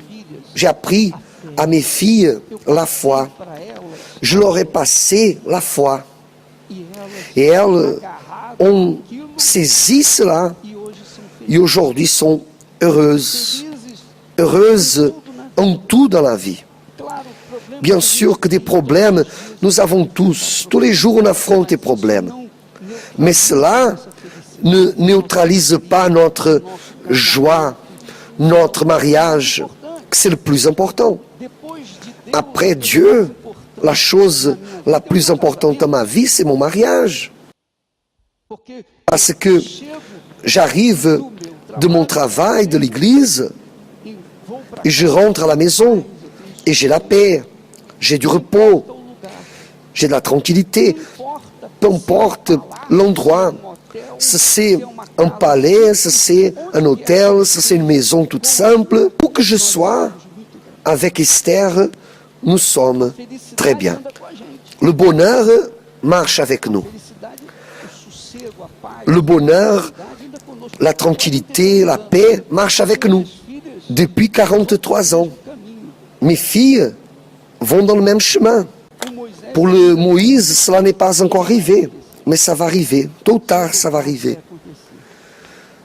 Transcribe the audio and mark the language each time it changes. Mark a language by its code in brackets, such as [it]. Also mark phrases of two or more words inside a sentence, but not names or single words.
[fr] J'ai appris à mes filles la foi. [pt] Para elas [fr] Je leur ai passé la foi. [pt] e elas [fr] Et elles [pt] agarraram [fr] ont [pt] aquilo [fr] saisi cela [pt] e hoje são [fr] et aujourd'hui sont heureuses. [pt] felizes. [fr] Heureuses en tout dans la vie. [pt] Claro, o problema [fr] Bien sûr que des problèmes, nous avons tous. Tous les jours, on affronte des problèmes. Mais cela ne neutralise pas notre joie, notre mariage. C'est le plus important. [pt] depois de Deus, [fr] Après Dieu, la chose la plus importante dans ma vie, c'est mon mariage. [pt] porque [fr] Parce que [pt] chego [fr] j'arrive de mon travail, de l'église, [pt] e vou para [fr] et je rentre à la maison. Et j'ai la paix, j'ai du repos, [pt] o lugar. [fr] j'ai de la tranquillité. [pt] Importa [fr] Peu importe l'endroit, si c'est un palais, si c'est un hôtel, si c'est une maison toute simple, où que je sois, avec Esther, nous sommes très bien. [pt] anda com a gente. [fr] Le bonheur marche avec nous. [pt] Felicidade, o sossego, a paz, [fr] Le bonheur, [pt] ainda conosco. [fr] la tranquillité, la paix marchent avec nous. [pt] Filhas, [fr] Depuis 43 ans, [pt] caminho. [fr] mes filles vont dans le même chemin. [pt] O Moisés [fr] Pour le Moïse, cela n'est pas encore arrivé, mais ça va arriver. Tôt ou tard, ça va arriver. [pt] acontecer.